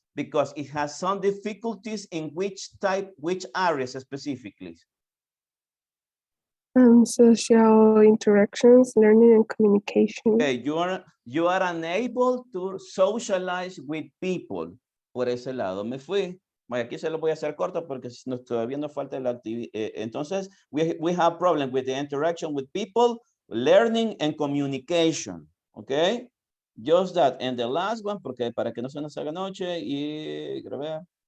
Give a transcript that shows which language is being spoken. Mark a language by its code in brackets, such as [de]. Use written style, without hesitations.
[en] Because it has some difficulties in which areas specifically? Social interactions, learning and communication. Okay, you are unable to socialize with people. [es] Por ese lado me fui. Bueno, aquí se lo voy a hacer corto porque todavía nos falta la actividad. [en] Entonces, we have problem with the interaction with people, learning and communication. Okay? Just that. And the last one, [es] porque para que no se nos haga noche y quiero ver.